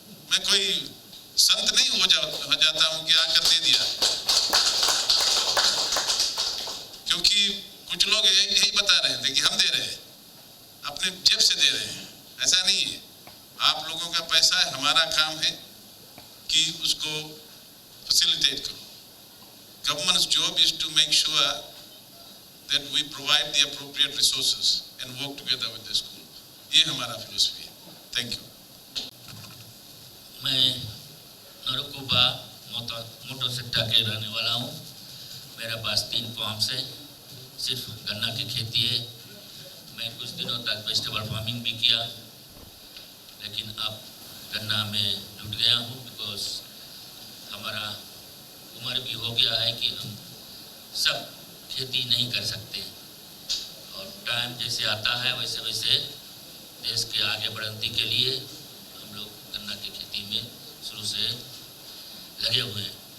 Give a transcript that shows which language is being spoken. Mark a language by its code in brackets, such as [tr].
[hi] मैं कोई संत नहीं हो जाता हूं कि आकर दे दिया, क्योंकि कुछ लोग यही बता रहे थे कि हम दे रहे हैं, अपने जेब से दे रहे हैं। ऐसा नहीं है, आप लोगों का पैसा है, हमारा काम है कि उसको फैसिलिटेट करो। [en] Government's job is to make sure that we provide the appropriate resources and work together with the school. [hi] ये हमारा फिलोसफी है। [en] Thank you. [hi] मैं नरकुबा मोटोसिट्टा के रहने वाला हूँ। मेरे पास 3 फार्म्स है, सिर्फ गन्ना की खेती है। मैं कुछ दिनों तक वेजिटेबल फार्मिंग भी किया, लेकिन अब गन्ना में जुट गया हूँ, बिकॉज हमारा उम्र भी हो गया है कि हम सब खेती नहीं कर सकते, और टाइम जैसे आता है वैसे वैसे देश के आगे बढ़ने के लिए हम लोग गन्ना की खेती में शुरू से लगे हुए हैं।